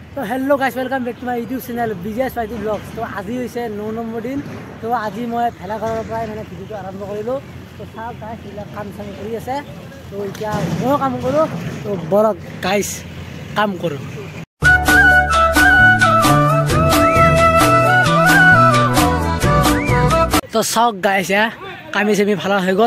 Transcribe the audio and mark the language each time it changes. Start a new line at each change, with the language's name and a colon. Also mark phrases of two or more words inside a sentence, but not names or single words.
English: तो hello guys welcome back to my YouTube channel विजय स्वाति ब्लॉग्स।
Assamese: तो आज হৈছে 9 নম্বৰ दिन। तो আজি মই ভেলাঘৰৰ পৰাই মানে ভিডিঅ'টো আৰম্ভ কৰিলোঁ। তো চাওক গাইছ এইবিলাক কাম চাম কৰি আছে। তো এতিয়া ময়ো কাম কৰোঁ। তো বলক গাইছ কাম কৰোঁ। তো চাওক গাইছ কামি চামি ভাল হৈ গ'ল।